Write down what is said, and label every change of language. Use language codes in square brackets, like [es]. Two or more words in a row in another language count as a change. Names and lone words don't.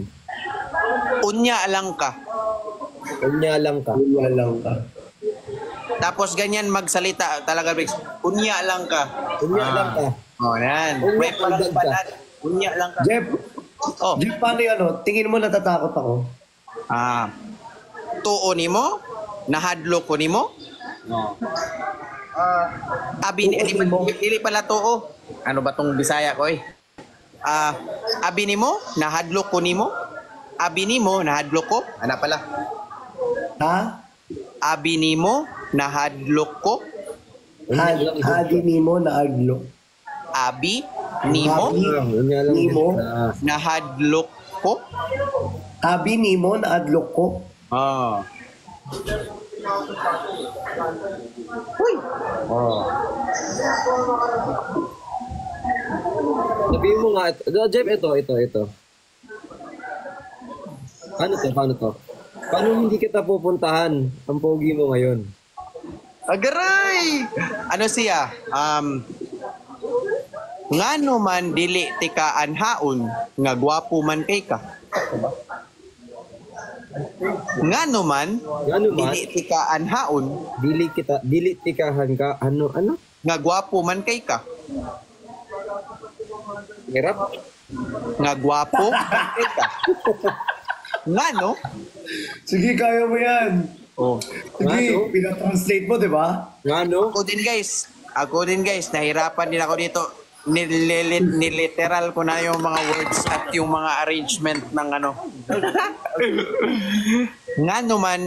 [ceb] unya lang ka. Kanya lang ka. Wala lang ka. [tl] Tapos ganyan magsalita talaga, Briggs. [ceb] Unya lang ka. Kanya lang ka. [tl] Oh, yan. [ceb] Unya, [tl] May parang [ceb] agad ka. balat. Unya lang ka. Jeff, Oh, [tl] Jeff, paano yun? Tingin mo natatakot ako? [ceb] tuo nimo, nahadlo ko nimo. Abi Tuo nimo. dili pala tuo. [tl] Ano ba tong Bisaya ko eh? [ceb] Abi nimo, nahadlo ko nimo. Abi nimo, nahadlo ko. Ano pala? Ha? Abi nimo, nahadlo ko. Hadi Nimo na aglo. Abi nimo, Kanya lang. Nimo? nahadlo ko. Abi Nimo na adlok ko. Ah. [tl] Sabihin mo nga, Jeff, ito. Paano to? Paano hindi kita pupuntahan? Ang pogi mo ngayon. Agaray! Ano siya? [ceb] Ngano man dili ti ka anhaon nga gwapo man kay ka. Ngano man Ano man, dili ti ka anhaon dili tikahan ka, ano? nga gwapo man kay ka. [tl] Hirap? [ceb] Nga gwapo man kay ka. Ngano? [tl] Sige, kaya mo yan. Oh. Sige, Ano? pinatranslate mo, di ba? Ano? Ako din guys, nahirapan din ako dito. Niliteral ko na yung mga words at yung mga arrangement ng ano. [ceb] Ngano man,